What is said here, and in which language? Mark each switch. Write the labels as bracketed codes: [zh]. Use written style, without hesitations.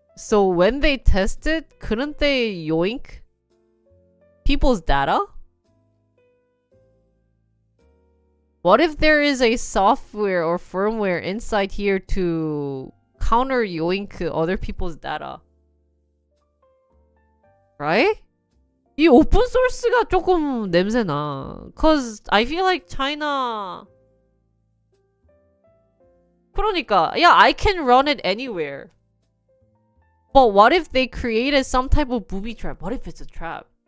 [en] So when they test it, couldn't they yoink people's data? What if there is a software or firmware inside here to counter yoink other people's data? Right? [ko] 이 오픈 소스가 조금 냄새나. [en] Cause I feel like China. [ko] 그러니까, [en] yeah, I can run it anywhere. But what if they created some type of booby trap? What if it's a trap?